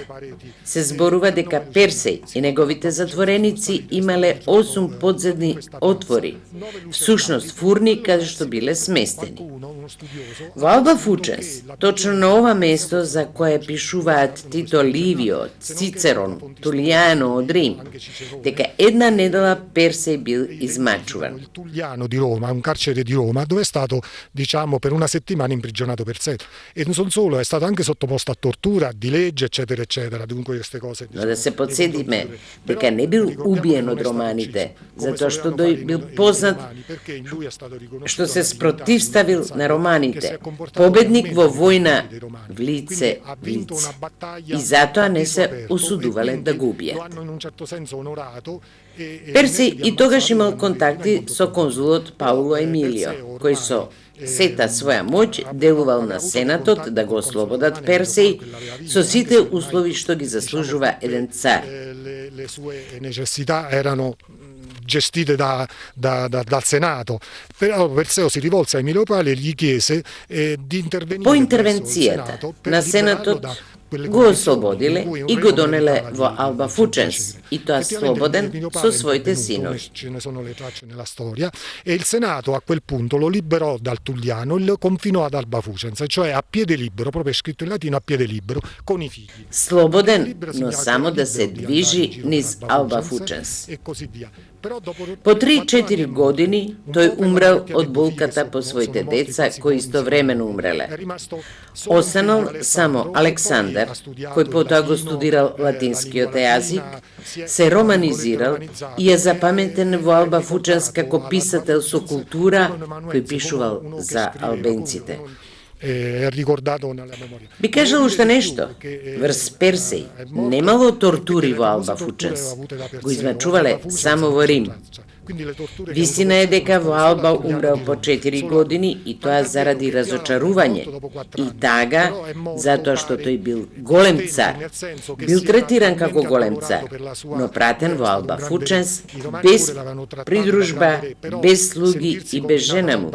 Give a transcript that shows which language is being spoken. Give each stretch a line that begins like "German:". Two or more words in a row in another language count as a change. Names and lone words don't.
Macedonian: Се зборува дека Персеј и неговите затвореници имале 8 подземни отвори, всушност фурни каде што биле сместени. Во Алба Фученс, точно на ова место за кое пишуваат Тито Ливио, Цицерон, Тулијано од Рим, дека една недела Персеј бил измачуван.
Italian: Il Tulliano di Roma, un carcere di Roma, dove è stato, diciamo, per una settimana imprigionato Perseo. E non solo, è stato anche sottoposto a tortura, a dilegge, eccetera, eccetera. Dunque queste cose...
Macedonian: Но да се подсетиме дека не бил убиен од романите, затоа што тој бил познат што се спротивставил на романите, победник во војна в лице. И затоа не се осудувале да го убијат. Персеј и тогаш имал контакти со конзулот Пауло Емилио, кој со сета своја моќ делувал на Сенатот да го ослободат Персеј со сите услови што ги заслужува еден цар.
Italian: Le sue necessità erano gestite dal Senato, però Perseo si rivolse a Emilio Pali e gli chiese di intervenire
Macedonian: По
Italian: presso il
Macedonian: интервенцијата
Italian: Senato per
Macedonian: на
Italian: liberarlo
Macedonian: Сенатот
Italian: da quelle
Macedonian: го
Italian: condizioni
Macedonian: ослободиле
Italian: in cui un
Macedonian: и го
Italian: re
Macedonian: донеле
Italian: non
Macedonian: во
Italian: poteva
Macedonian: Алба Фученс, и тоа слободен со своите синови.
Italian: Ce ne sono le tracce nella storia, e il Senato a quel punto lo liberò dal Tulliano e lo confinò ad Alba Fucens, cioè a piede libero, proprio è scritto in latino, a piede libero, con i figli.
Macedonian: Слободен, но само да се движи низ Алба Фученс.
Italian: E così via. Però dopo
Macedonian: По 3-4 години тој умрел од болката по своите деца кои истовремено умреле. Останал само Александар, кој потоа го студирал латинскиот јазик, се романизирал и е запаметен во Алба Фученс како писател со култура кој пишувал за албенците.
Italian: è ricordato nella memoria.
Macedonian: Би кажал уште нешто. Врз Персеј немало тортури во Алба Фученс. Го измачувале само во Рим. Вистина е дека во Алба умрел по 4 години и тоа заради разочарување. И тага, затоа што тој бил голем цар, бил третиран како голем цар, но пратен во Алба Фученс без придружба, без слуги и без жена му.